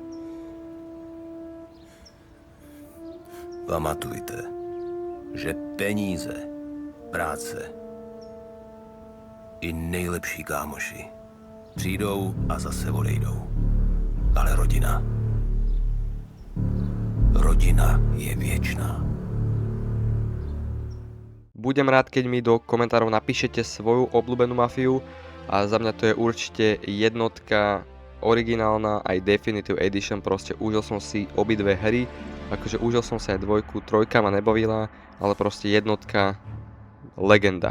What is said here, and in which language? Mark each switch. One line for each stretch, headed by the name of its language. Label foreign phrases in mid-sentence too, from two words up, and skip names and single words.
Czech: Pamatujte, že peníze, práce i nejlepší kámoši přijdou a zase odejdou. Ale rodina je věčná.
Slovak: Budem rád, keď mi do komentárov napíšete svoju obľúbenú Mafiu a za mňa to je určite jednotka, originálna aj Definitive Edition, proste užil som si obidve hry, akože užil som si aj dvojku, trojka ma nebavila, ale proste jednotka legenda.